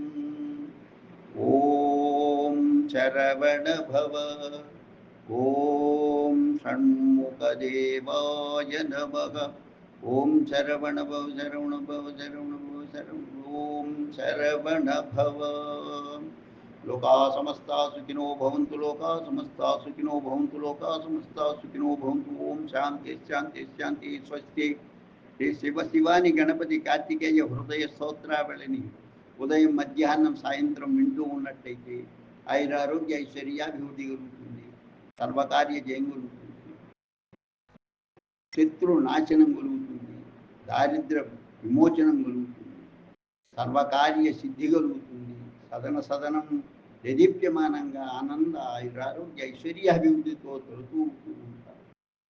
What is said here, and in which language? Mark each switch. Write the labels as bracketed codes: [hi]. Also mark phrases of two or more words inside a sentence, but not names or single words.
[sa] ఓం శరవణ భవ. ఓం షణ్ముఖదేవాయ నమః. ఓం శరవణ భవ శరవణ భవ శరవణ భవ శరవణ. ఓం శరవణ భవ. లోకా సమస్తా సుఖినో భవంతు. లోకా సమస్తా సుఖినో భవంతు. లోకా సమస్తా సుఖినో భవంతు. ఓం శాంతి శాంతి శాంతి. స్వస్తి. [te] శ్రీ శివాని గణపతి కార్తికేయ హృదయ స్తోత్రావళిని ఉదయం మధ్యాహ్నం సాయంత్రం వింటూ ఉన్నట్టయితే ఆయురారోగ్య ఐశ్వర్యాభివృద్ధి కలుగుతుంది, సర్వకార్య జయం కలుగుతుంది, శత్రు నాశనం కలుగుతుంది, దారిద్ర విమోచనం కలుగుతుంది, సర్వకార్య సిద్ధి కలుగుతుంది, సదనం దేదీప్యమానంగా ఆనంద ఆయురారోగ్య ఐశ్వర్యాభివృద్ధితో తొలుతూ ఉంటారు.